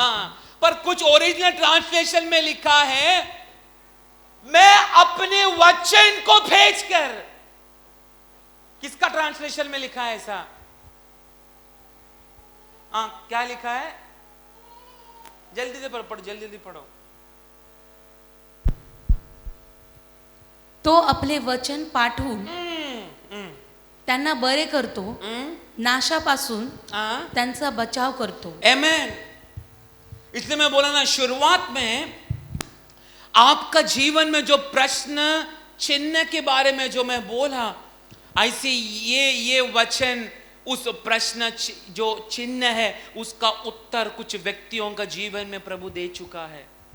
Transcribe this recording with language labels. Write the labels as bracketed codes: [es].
[hi] हाँ, पर कुछ ओरिजिनल ट्रांसलेशन में लिखा है, मैं अपने वचन को भेजकर। किसका ट्रांसलेशन में लिखा है ऐसा? हाँ, क्या लिखा है? जल्दी से पढ़ो, जल्दी पढ़ो। [mr] तो आपले वचन पाठवून त्यांना बरे करतो, नाशापासून त्यांचा बचाव करतो। आमेन। [hi] इसलिए मैं बोला ना, शुरुआत में आपका जीवन में जो प्रश्न चिन्ह के बारे में जो मैं बोला, ऐसे ये वचन उस प्रश्न जो चिन्ह है उसका उत्तर कुछ व्यक्तियों का जीवन में प्रभु दे चुका है।